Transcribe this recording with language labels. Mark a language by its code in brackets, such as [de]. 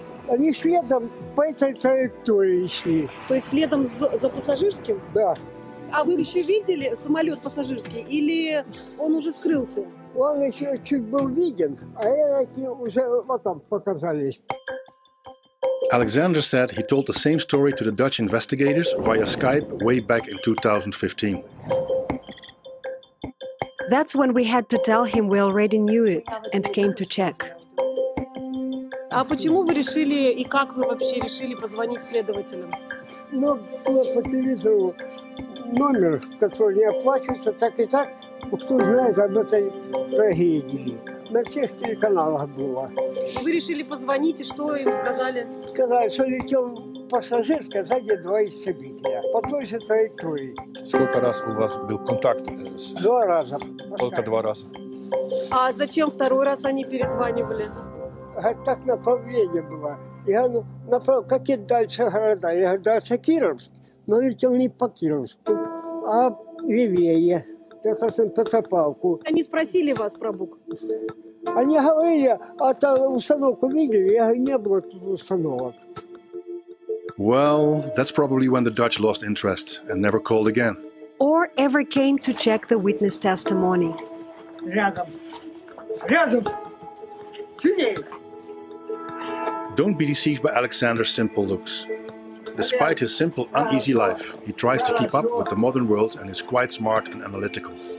[ru] Они следом по этой траектории шли. То есть следом за пассажирским? Да. А вы еще видели самолет пассажирский или он уже скрылся? Он еще чуть был виден, а эти уже вот там показались. [en] Alexander said he told the same story to the Dutch investigators via Skype way back in 2015. That's when we had to tell him we already knew it and came to check. [ru] А почему вы решили и как вы вообще решили позвонить следователям? Ну, было по телевизору номер, который не оплачивается, так и так. Кто знает об этой трагедии. На всех телеканалах было. Вы решили позвонить, и что им сказали? Сказали, что летел пассажирская, сзади два истребителя. По той же траектории. Сколько раз у вас был контакт? 2 раза. Только 2 раза. А зачем второй раз они перезванивали? Говорит, так направление было. Я говорю, какие дальше города? Я говорю, дальше Кировск. Но летел не по Кировску, а левее. Как раз на Петропавловку. Они спросили вас про БУК? Они говорили, а там установку видели? Я говорю, не было тут установок. [en] Well, that's probably when the Dutch lost interest and never called again. Or ever came to check the witness testimony. [ru] Рядом. Рядом. Сюда. [en] Don't be deceived by Alexander's simple looks. Despite his simple, uneasy life, he tries to keep up with the modern world and is quite smart and analytical.